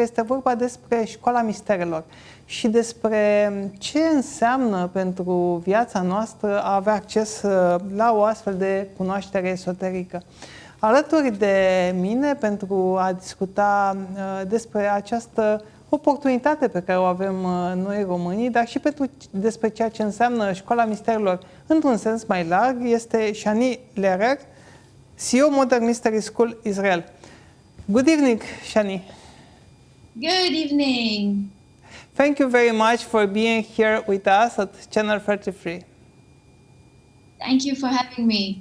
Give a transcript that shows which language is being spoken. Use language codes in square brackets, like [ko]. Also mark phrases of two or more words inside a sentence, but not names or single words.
[ro] Este vorba despre Școala Misterelor și despre ce înseamnă pentru viața noastră a avea acces la o astfel de cunoaștere esoterică. Alături de mine, pentru a discuta despre această oportunitate pe care o avem noi românii, dar și despre ceea ce înseamnă Școala Misterelor într-un sens mai larg, este Shani Lehrer, CEO Modern Mystery School Israel. [en] Good evening, Shani. Good evening. Thank you very much for being here with us at Channel 33. Thank you for having me.